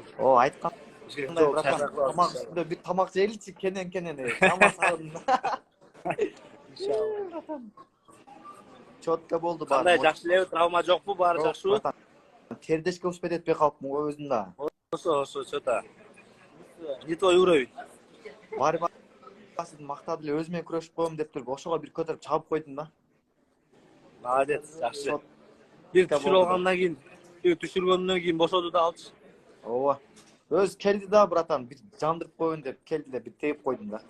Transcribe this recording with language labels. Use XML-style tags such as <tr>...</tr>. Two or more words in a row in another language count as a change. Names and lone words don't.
<ky>О, айткан. Бишкекте Братан, тамак үстүндө бир тамак жейличи, кенен. Жаман сагындым. İnşallah. Чотко болду баары. Кандай жакшы элеби, травма жокпу, баары жакшыбы? Тердешке успеть этпей калыпмын го өзүм да. Ошо,</ky> <ru>что-то. Не твой уровень.</ru> <ky>Барбасын мактады эле өзүм менен күрөшүп коем деп туруп, ошого бир көтөрүп чабып койдум да. Молодец, жакшы. Бир түшүрүп алгандан кийин, түшүргөндөн кийин бошоду да алчы. Ооба. Өзү келди да, братан, бир жандырып коеюн деп келди да, бир теип койдум да.</ky>